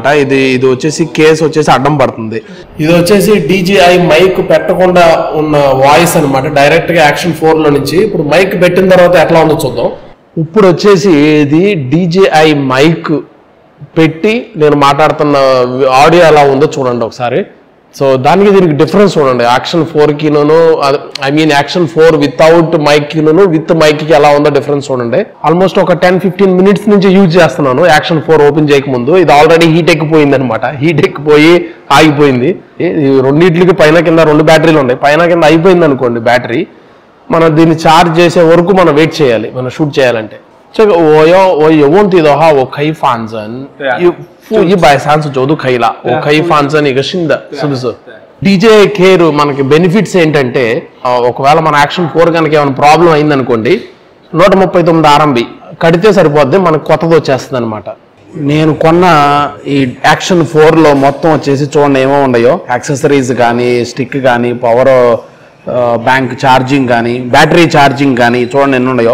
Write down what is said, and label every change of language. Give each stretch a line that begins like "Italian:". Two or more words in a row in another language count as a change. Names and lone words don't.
Telugu: ఇది వచ్చేసి కేసు వచ్చేసి అడ్డం పడుతుంది. ఇది వచ్చేసి DJI మైక్ పెట్టకుండా ఉన్న వాయిస్ అనమాట, డైరెక్ట్ గా Action 4లో నుంచి. ఇప్పుడు మైక్ పెట్టిన తర్వాత ఎట్లా ఉందో చూద్దాం. ఇప్పుడు వచ్చేసి ఇది DJI మైక్ పెట్టి నేను మాట్లాడుతున్న ఆడియో ఎలా ఉందో చూడండి ఒకసారి. సో దానికి దీనికి డిఫరెన్స్ చూడండి. Action 4కిను Action 4
English: without mic with mic
Telugu: ఎలా ఉందో డిఫరెన్స్ చూడండి. ఆల్మోస్ట్ ఒక 10-15 minutes నుంచి యూజ్ చేస్తున్నాను Action 4 ఓపెన్ చేయకముందు. ఇది ఆల్రెడీ హీట్ ఎక్కిపోయింది అనమాట, హీట్ ఎక్కిపోయి ఆగిపోయింది. రెండింటికి పైన కింద 2 బ్యాటరీలు ఉన్నాయి, పైన కింద అయిపోయింది అనుకోండి బ్యాటరీ. మనం దీన్ని ఛార్జ్ చేసే వరకు మనం వెయిట్ చేయాలి మనం షూట్ చేయాలంటే.
Chinese: 这个我有问题的话，我可以反正付130就可以了，我可以反正一个新的，是不是？
Telugu: DJI Care మనకి బెనిఫిట్స్ ఏంటంటే ఒకవేళ మన Action 4 కనుక ఏమైనా ప్రాబ్లం అయిందనుకోండి 139 RMB కడితే సరిపోద్ది, మనకు కొత్తది వచ్చేస్తుంది అనమాట. నేను కొన్న ఈ Action 4లో మొత్తం వచ్చేసి చూడండి ఏమో ఉన్నాయో, యాక్సెసరీస్ కానీ, స్టిక్ కానీ,
English: power bank charging
Telugu: కానీ,
English: battery charging
Telugu: కానీ చూడండి ఎన్ని ఉన్నాయో.